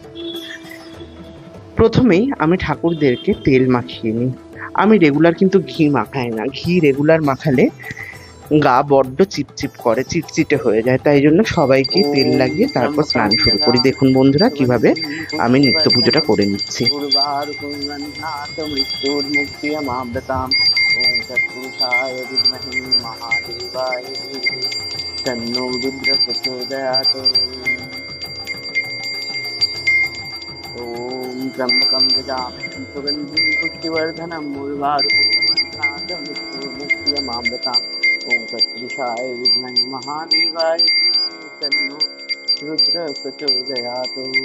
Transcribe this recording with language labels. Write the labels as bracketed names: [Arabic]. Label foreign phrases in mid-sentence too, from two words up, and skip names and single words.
[Bangla] প্রথমেই আমি ঠাকুরদেরকে তেল মাখিয়ে নিই। আমি রেগুলার কিন্তু ঘি মাখাই না, ঘি রেগুলার মাখালে গা বড্ড চিপচিপ করে, চিটচিটে হয়ে যায়, তাই জন্য সবাইকে তেল লাগিয়ে তারপর স্নান শুরু করি। দেখুন বন্ধুরা কিভাবে আমি নিত্য পুজোটা করে নিচ্ছি। [Sanskrit] ॐ त्र्यम्बकं यजामहे सुगन्धिं पुष्टिवर्धनं उर्वारुकं मृत्युर्मुक्तियमामृताम् ॐ तत्पुरुषाय विद्महे महादेवाय धीमहि तन्नो रुद्रः प्रचोदयात्।